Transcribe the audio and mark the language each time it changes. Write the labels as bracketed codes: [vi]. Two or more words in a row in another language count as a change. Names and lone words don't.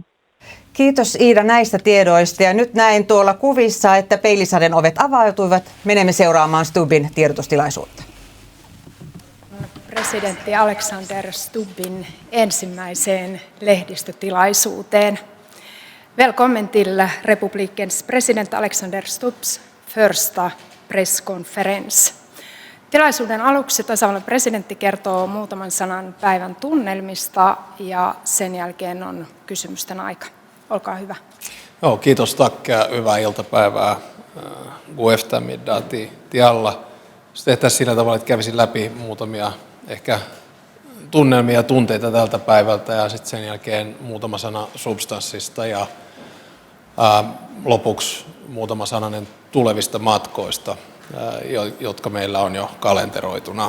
[fi] Kiitos Iida näistä tiedoista, ja nyt näin tuolla kuvissa, että Peilisaden ovet avautuivat. Menemme seuraamaan Stubbin tiedotustilaisuutta. Presidentti Alexander Stubbin ensimmäiseen lehdistötilaisuuteen. [sv] Välkommen till republikens president Alexander Stubbs första presskonferens. [fi] Tilaisuuden aluksi tasavallan presidentti kertoo muutaman sanan päivän tunnelmista ja sen jälkeen on kysymysten aika. Olkaa hyvä. Joo, kiitos tack. Hyvää iltapäivää. [sv] God eftermiddag till alla. [fi] Jos tehtäisiin sillä tavalla, että kävisin läpi muutamia ehkä tunnelmia ja tunteita tältä päivältä ja sitten sen jälkeen muutama sana substanssista ja lopuksi muutama sananen tulevista matkoista, jotka meillä on jo kalenteroituna.